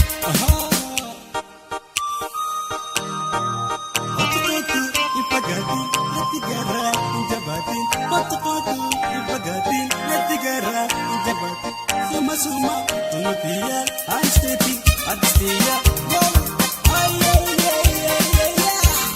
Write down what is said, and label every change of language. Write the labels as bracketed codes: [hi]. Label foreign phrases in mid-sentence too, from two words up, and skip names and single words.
[om] Ahaa! Otu kootu hin fagaatin, natti garaa hin jabaatin. Otu kootu hin fagaatin, natti garaa hin jabaatin. Suma suma, tuma tiyya, [en] I stay, I stay, yeah. Yo, ay, ay, ay, ay, ay, ay.